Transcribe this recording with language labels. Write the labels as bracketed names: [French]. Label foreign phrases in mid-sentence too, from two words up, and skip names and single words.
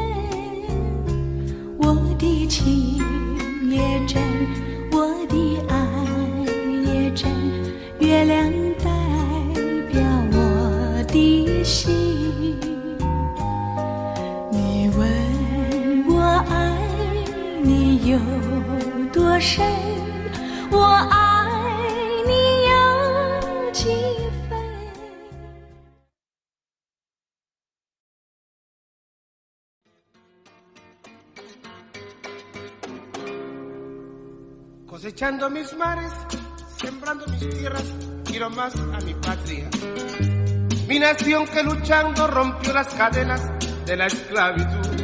[Chinese] 我的情也真，我的爱也真，月亮代表我的心。你问我爱你有多深，我爱你有几分？ [Spanish] Cosechando mis mares, sembrando mis tierras, quiero más a mi patria. Mi nación que luchando rompió las cadenas de la esclavitud.